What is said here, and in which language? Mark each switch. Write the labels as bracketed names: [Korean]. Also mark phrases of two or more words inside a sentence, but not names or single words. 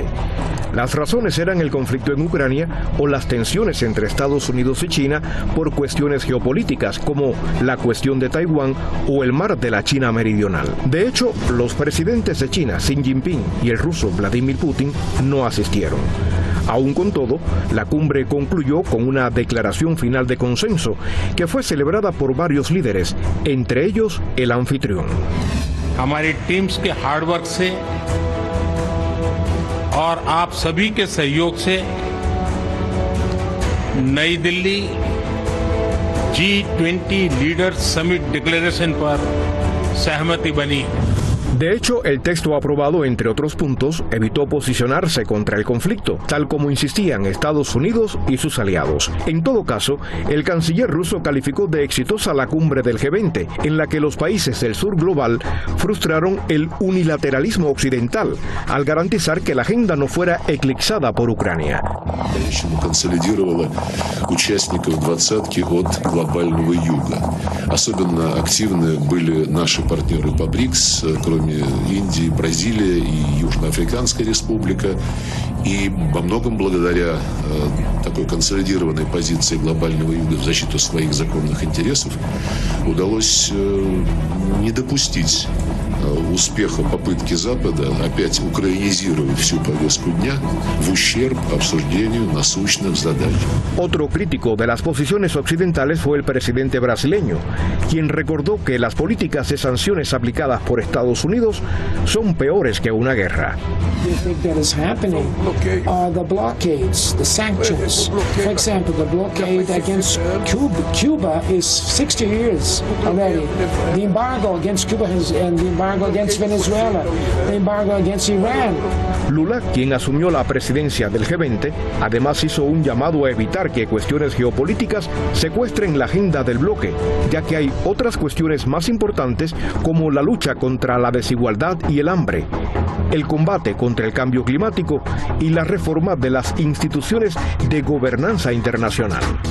[Spanish] Las razones eran el conflicto en Ucrania o las tensiones entre Estados Unidos y China por cuestiones geopolíticas como la cuestión de Taiwán o el mar de la China Meridional. De hecho, los presidentes de China, Xi Jinping, y el ruso Vladimir Putin no asistieron. Aún con todo, la cumbre concluyó con una declaración final de consenso que fue celebrada por varios líderes, entre ellos el anfitrión. [Hindi] हमारी टीम्स के [English] hard work [Hindi] से और आप सभी के सहयोग से नई दिल्ली [English] G20 Leaders Summit Declaration [Hindi] पर सहमति बनी। [Spanish] De hecho, el texto aprobado, entre otros puntos, evitó posicionarse contra el conflicto, tal como insistían Estados Unidos y sus aliados. En todo caso, el canciller ruso calificó de exitosa la cumbre del G20, en la que los países del sur global frustraron el unilateralismo occidental, al garantizar que la agenda no fuera eclipsada por Ucrania. [Russian] Консолидировала участников двадцатки от глобального юга. Особенно активны были наши партнеры по БРИКС, кроме Индии, Бразилия и Южноафриканская республика. И во многом благодаря такой консолидированной позиции глобального юга в защиту своих законных интересов удалось не допустить успеха попытки Запада опять украинизировать всю повестку дня в ущерб обсуждению насущных задач. [Spanish] Otro crítico de las posiciones occidentales fue el presidente brasileño, quien recordó que las políticas de sanciones aplicadas por Estados Unidos son peores que una guerra. [English] The blockades, the sanctions. For example, the blockade against Cuba is 60 years already. The embargo against Cuba and the embargo against Venezuela, the embargo against Iran. [Spanish] Lula, quien asumió la presidencia del G20, además hizo un llamado a evitar que cuestiones geopolíticas secuestren la agenda del bloque, ya que hay otras cuestiones más importantes como la lucha contra la desigualdad y el hambre, el combate contra el cambio climático y la reforma de las instituciones de gobernanza internacional.